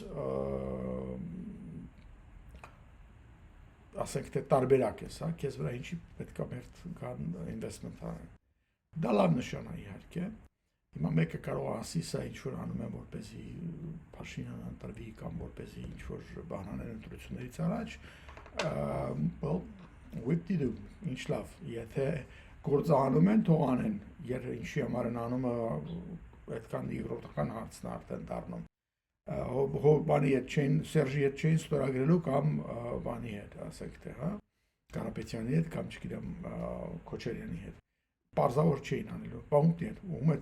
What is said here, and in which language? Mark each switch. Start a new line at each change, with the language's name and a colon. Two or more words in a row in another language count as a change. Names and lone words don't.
Armenian: ասենք թե տարբերակ ես, հա, քեզ վրա ինչի պետք է մեր կան ինվեստմենտ անեն։ Դա լավ նշան է իհարկե։ Հիմա մեկը կարող է ասի սա ինչ որ անում են որպեսզի Փաշինյանը ընտրվի կամ որպեսզի ինչ որ բան անեն ընտրություններից առաջ,
English: well, whip-dee-doo,
Armenian: ինչ լավ, եթե գործանում են, թող անեն, ինչի համար են անում այդքան երկրորդական հարցն արդեն դառնում։ Բանի հետ չեն, Սերժի հետ չեն ստորագրելու կամ բանի հետ, ասենք թե, հա, Կարապետյանի հետ կամ չգիտեմ Քոչարյանի հետ։ Պարզավոր չէին անելու, ում հետ